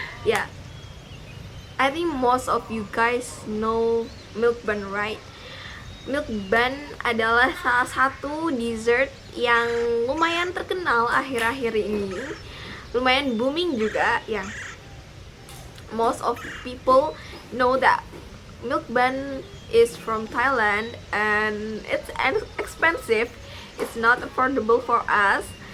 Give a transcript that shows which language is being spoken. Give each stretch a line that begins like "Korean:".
English: Yeah, I think most of you guys know Milk Band, right?
Indonesian: Milk Band adalah salah satu dessert yang lumayan terkenal akhir-akhir ini, lumayan booming juga ya.
English: Most of people know that Milk Band is from Thailand and it's expensive, it's not affordable for us.